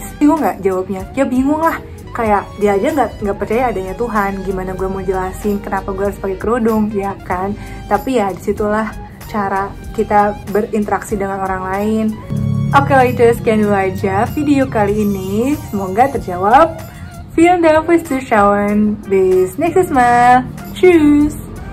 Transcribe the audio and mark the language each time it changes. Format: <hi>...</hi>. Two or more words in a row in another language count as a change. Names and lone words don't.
<id>Bingung nggak jawabnya? Ya bingung lah, kayak dia aja nggak percaya adanya Tuhan, gimana gue mau jelasin kenapa gue harus pakai kerudung, ya kan? Tapi ya disitulah cara kita berinteraksi dengan orang lain. Oke, itu sekian dulu aja video kali ini, semoga terjawab.</id> <de>Vielen Dank fürs Zuschauen. Bis nächstes Mal. Tschüss.</de>